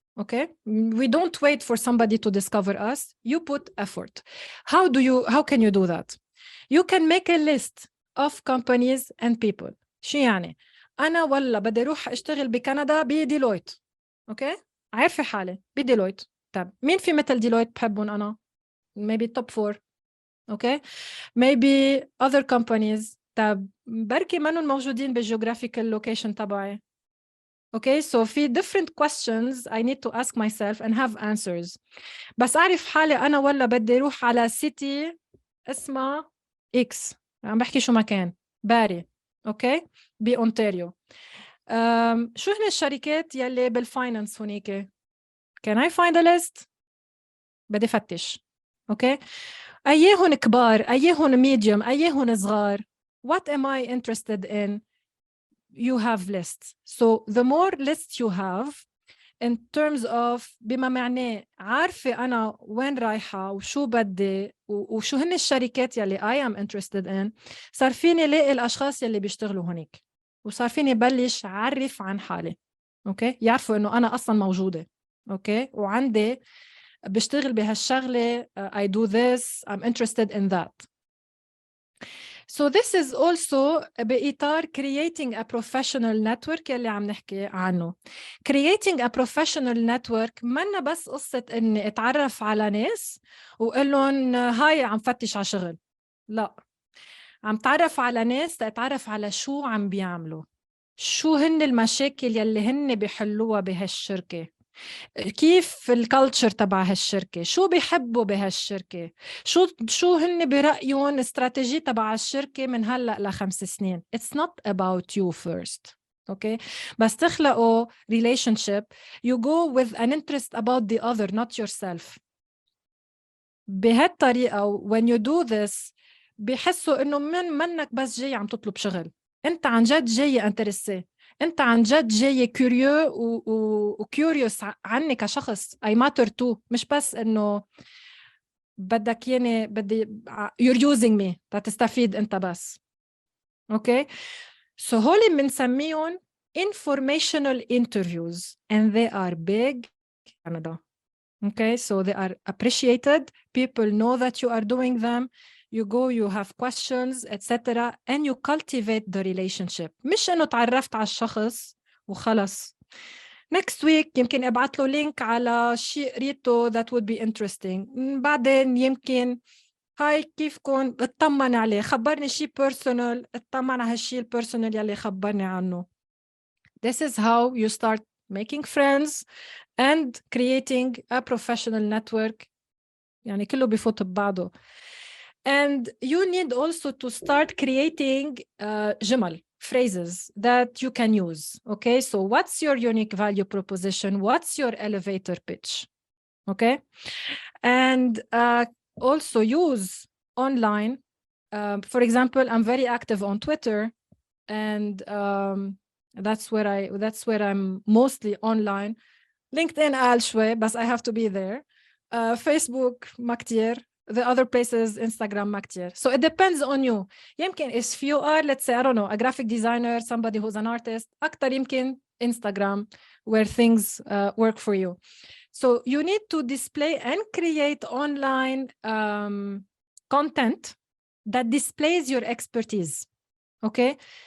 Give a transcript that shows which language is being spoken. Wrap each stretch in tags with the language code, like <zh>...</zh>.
<en>Okay, we don't wait for somebody to discover us. You put effort. How can you do that? You can make a list of companies and people.</en> <ar>شو يعني؟ أنا والله بدي أروح أشتغل بكندا بديلويت. أوكي؟ عارفة حالي بديلويت. طب مين في مثل ديلويت بحبهم أنا؟</ar> <en>Maybe top 4. Okay? Maybe other companies.</en> <ar>طب بركي منهم موجودين بالجيوغرافيكال لوكيشن تبعي.</ar> <en>Okay, so في different questions I need to ask myself and have answers.</en> <ar>بس أعرف حالي أنا ولا بدي أروح على city اسمها X. عم بحكي شو مكان. باري. Okay? بأونتاريو. شو هن الشركات يلي بالفاينانس هونيك؟</ar> <en>Can I find a list؟</en> <ar>بدي فتش.</ar> <en>Okay?</en> <ar>أيهن كبار؟ أيهن medium؟ أيهن صغار؟</ar> <en>What am I interested in? You have lists. So the more lists you have in terms of</en> <ar>بما معناه عارفة أنا وين رايحة وشو بدي وشو هن الشركات يلي</ar> <en>I am interested in،</en> <ar>صار فيني لاقي الأشخاص يلي بيشتغلوا هونيك وصار فيني بلش عرف عن حالي. أوكي، يعرفوا إنه أنا أصلاً موجودة. أوكي، وعندي بشتغل بهالشغلة.</ar> <en>I do this, I'm interested in that. So this is also بإطار creating a professional network</en> <ar>اللي عم نحكي عنه.</ar> <en>Creating a professional network</en> <ar>منا بس قصة إني أتعرف على ناس وقلن هاي عم فتش على شغل. لا، عم تعرف على ناس تتعرف على شو عم بيعملوا، شو هن المشاكل يلي هن بيحلوها بهالشركة، كيف الكالتشر تبع هالشركة، شو بيحبوا بهالشركة، شو هن برأيهم استراتيجية تبع الشركة من هلأ ل5 سنين.</ar> <en>It's not about you first. Okay,</en> <ar>بس تخلقوا</ar> <en>relationship, you go with an interest about the other, not yourself.</en> <ar>بهالطريقة</ar> <en>when you do this</en> <ar>بيحسوا إنه منك بس جاي عم تطلب شغل، أنت عن جد جاي انترسي، أنت عن جد جاي كيوريو وكيوريوس عني كشخص.</ar> <en>I matter too،</en> <ar>مش بس إنه بدك يعني بدي</ar> <en>you're using me</en> <ar>تستفيد أنت بس.</ar> <en>Okay, so</en> <ar>هولي بنسميهم</ar> <en>informational interviews and they are big in Canada. Okay, so they are appreciated. People know that you are doing them. You go, you have questions, etc. and you cultivate the relationship.</en> <ar>مش إنه تعرفت على الشخص وخلص.</ar> <en>Next week</en> <ar>يمكن أبعت له لينك على شيء قريته</ar> <en>that would be interesting.</en> <ar>بعدين يمكن هاي كيفكن اطمن عليه، خبرني شيء personal، اطمن على هالشيء البيرسونال يلي خبرني عنه.</ar> <en>This is how you start making friends and creating a professional network.</en> <ar>يعني كله بيفوت ببعضه.</ar> <en>And you need also to start creating جمل. phrases that you can use. Okay, so what's your unique value proposition? What's your elevator pitch? Okay, and also use online. For example, I'm very active on Twitter, and that's where I'm mostly online. LinkedIn</en> <ar>قال شوي,</ar> <en>but I have to be there.</en> <ar>Facebook ما كتير.</ar> <en>The other places, Instagram</en> <ar>ما كتير.</ar> <en>So it depends on you. يمكن if you are, let's say, I don't know, a graphic designer, somebody who's an artist,</en> <ar>أكتر يمكن</ar> <en>Instagram, where things work for you. So you need to display and create online content that displays your expertise. Okay?</en>